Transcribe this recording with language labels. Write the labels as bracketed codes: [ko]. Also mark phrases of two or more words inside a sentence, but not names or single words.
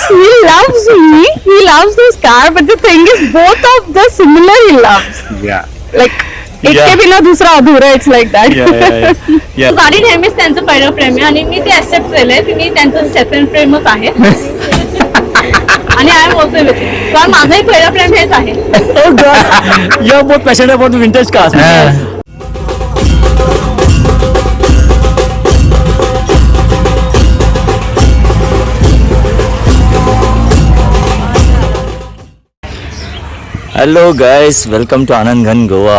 [en] he loves me. He loves this car, but the thing is, both of the similar he loves. Yeah. [hi] Like एक के बिना दूसरा अधूरा. [en] It's like that. Yeah. [mr] गाडी नेहमीच त्यांचं पहिलं प्रेम आहे आणि मी ते ऍक्सेप्ट केलंय की मी त्यांचं सेकंड प्रेमच आहे आणि [en] I am also with [mr] कारण माझंही पहिलं प्रेम हेच आहे. [en] Oh God. You're both passionate about the vintage cars. Hello guys, welcome to Anandghan, Goa.